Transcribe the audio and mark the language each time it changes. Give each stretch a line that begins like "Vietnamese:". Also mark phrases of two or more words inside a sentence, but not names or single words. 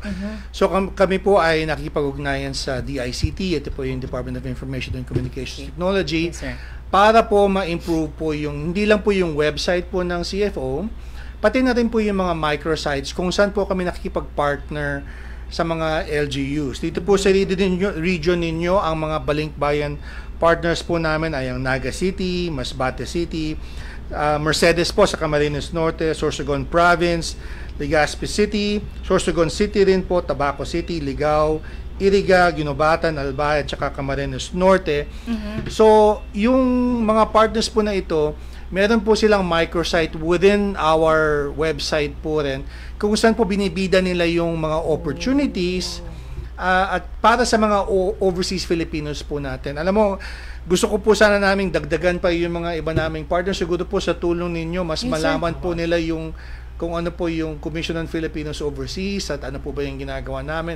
Filipino: So kami po ay nakikipag-ugnayan sa DICT, ito po yung Department of Information and Communications Technology, para po ma-improve po yung, hindi lang po yung website po ng CFO, pati na rin po yung mga microsites kung saan po kami nakikipag-partner sa mga LGUs. Dito po sa region ninyo, ang mga Balinkbayan partners po namin ay ang Naga City, Masbate City, Mercedes po sa Camarines Norte, Sorsogon Province, Legazpi City, Sorsogon City rin po, Tabaco City, Ligao, Iriga, Ginobatan, Albay, at saka Camarines Norte. So, yung mga partners po na ito, meron po silang microsite
English: within our website
Filipino: po rin, kung saan po binibida nila yung mga opportunities at para sa mga
English: overseas Filipinos
Filipino: po natin. Alam mo, gusto ko po sana naming dagdagan pa yung mga iba naming partners. Siguro po sa tulong ninyo, mas malaman po nila yung kung ano po yung Commission on Filipinos Overseas at ano po ba yung ginagawa namin.